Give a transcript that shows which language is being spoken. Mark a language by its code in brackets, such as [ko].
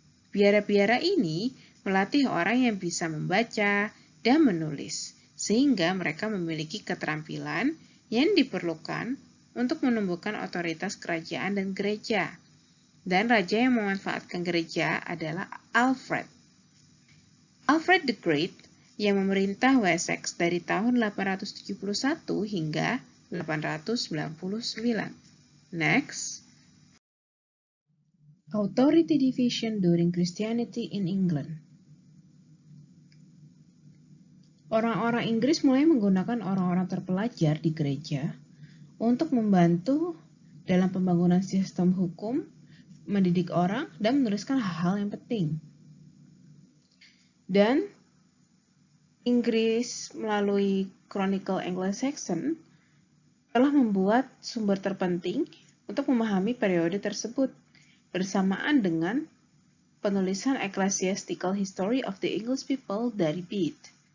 [id] Biara-biara ini melatih orang yang bisa membaca dan menulis, sehingga mereka memiliki keterampilan yang diperlukan untuk menumbuhkan otoritas kerajaan dan gereja. Dan raja yang memanfaatkan gereja adalah Alfred. Alfred the Great yang memerintah Wessex dari tahun 871 hingga 899. Next. [en] Authority division during Christianity in England. [id] Orang-orang Inggris mulai menggunakan orang-orang terpelajar di gereja untuk membantu dalam pembangunan sistem hukum, mendidik orang, dan menuliskan hal-hal yang penting. Dan Inggris melalui Chronicle Anglo-Saxon telah membuat sumber terpenting untuk memahami periode tersebut bersamaan dengan penulisan Ecclesiastical History of the English People dari Bede.